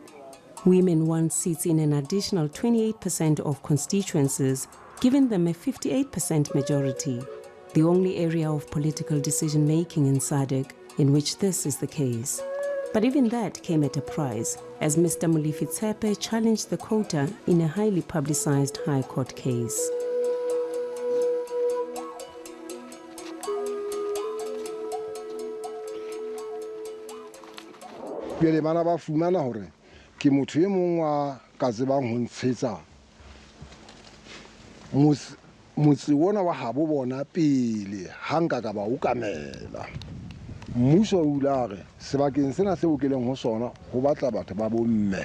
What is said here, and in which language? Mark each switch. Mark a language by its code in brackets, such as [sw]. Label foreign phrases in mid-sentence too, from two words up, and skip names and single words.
[en] Women won seats in an additional 28% of constituencies, giving them a 58% majority, the only area of political decision-making in SADC in which this is the case. But even that came at a price, as Mr. Molefi Tsepe challenged the quota in a highly publicized High Court case. [st] Ke motho e mong wa ka tsebang ho ntshetsa motse wona wa habo bona pele hanga ka ba ukamela mmuso o ilare sebakeng sena se o keleng ho sona ho batla batho ba bomme